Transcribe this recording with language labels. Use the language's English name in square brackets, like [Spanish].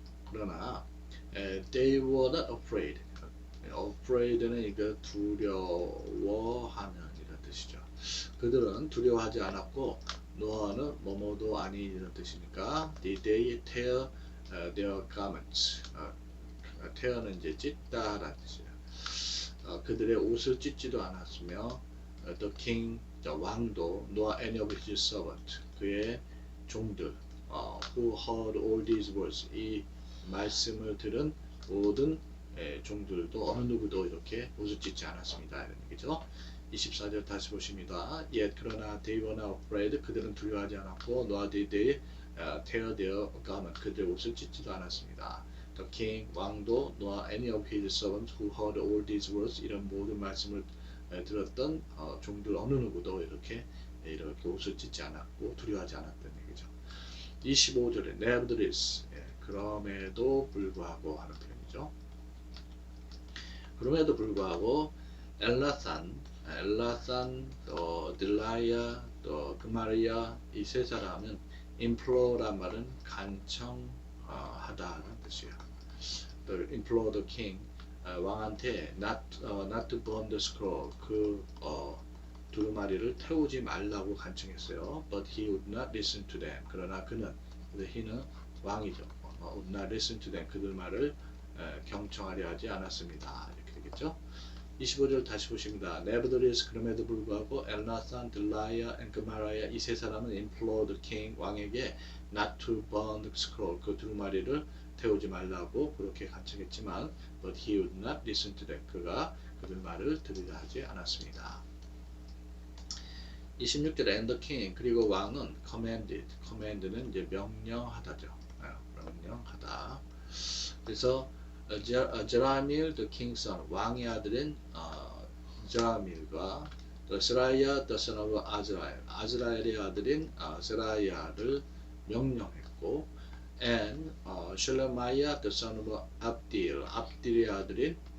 [Korean] 그러나 [English] they were not afraid. [Korean] afraid는 이거 두려워하는 이런 뜻이죠. 그들은 두려워하지 않았고 노아는 뭐뭐도 아니 이런 뜻이니까 [English] did they tear their garments. [Korean] tear는 이제 찢다라는 뜻이에요. 그들의 옷을 찢지도 않았으며 [English] the king [Korean] 왕도 [English] nor any of his servant [Korean] 그의 종들 [English] who heard all these words [Korean] 이 말씀을 들은 모든 종들도 어느 누구도 이렇게 옷을 찢지 않았습니다. 이런 얘기죠. 24절 다시 보십니다. [English] Yet [Korean] 그러나 [English] they were not afraid [Korean] 그들은 두려워하지 않았고 [English] nor did they tear their garment [Korean] 그들의 옷을 찢지도 않았습니다. [English] The king [Korean] 왕도 [English] nor any of his servants who heard all these words [Korean] 이런 모든 말씀을 들었던 종들 어느 누구도 이렇게 옷을 찢지 않았고 두려워하지 않았던 얘기죠. 25절에 nevertheless 그럼에도 불구하고 하는 표현이죠. 그럼에도 불구하고 엘라산, 딜라야, 또 그마리아 이 세 사람은 implore란 말은 간청하다는 뜻이에요. 또 [English] implore the king [Korean] 왕한테 [English] not to burn the scroll [Korean] 그 두루마리를 태우지 말라고 간청했어요. [English] But he would not listen to them. [Korean] 그러나 그는 왕이죠. [English] would not listen to them. [Korean] 그들 말을 경청하려 하지 않았습니다. 이렇게 되겠죠. 25절 다시 보십니다. [English] Nevertheless [Korean] 그럼에도 불구하고 엘나산, 딜라야, 엔그마라야 이 세 사람은 [English] implored the king [Korean] 왕에게 [English] not to burn the scroll [Korean] 그 두루마리를 태우지 말라고 그렇게 간청했지만 [English] but he would not listen to them. [Korean] 그가 그들 말을 들으려 하지 않았습니다. 26절에 [English] and the king [Korean] 그리고 왕은 command는 이제 명령하다죠. 명령하다. 그래서 제라밀 [English] the king's son [Korean] 왕의 아들인 제라밀과 세라야 [English] the son of [Korean] 아즈라엘의 아들인 세라야를 명령했고 and 쉘레마야 the son of 압딜의 아들인